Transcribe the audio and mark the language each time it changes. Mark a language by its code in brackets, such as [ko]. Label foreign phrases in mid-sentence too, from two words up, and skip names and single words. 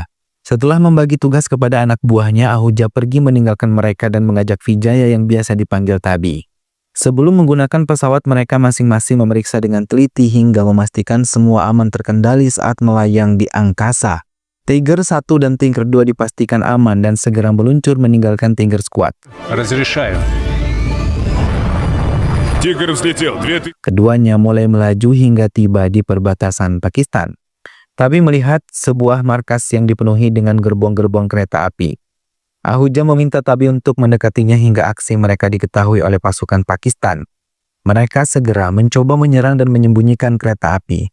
[id] Setelah membagi tugas kepada anak buahnya, Ahuja pergi meninggalkan mereka dan mengajak Vijaya yang biasa dipanggil Tabi. Sebelum menggunakan pesawat, mereka masing-masing memeriksa dengan teliti hingga memastikan semua aman terkendali saat melayang di angkasa. Tiger 1 dan Tiger 2 dipastikan aman dan segera meluncur meninggalkan Tiger Squad. [ru] Разрешаю. Тигр взлетел. [id] Keduanya mulai melaju hingga tiba di perbatasan Pakistan. Tabi melihat sebuah markas yang dipenuhi dengan gerbong-gerbong kereta api. Ahuja meminta Tabi untuk mendekatinya hingga aksi mereka diketahui oleh pasukan Pakistan. Mereka segera mencoba menyerang dan menyembunyikan kereta api.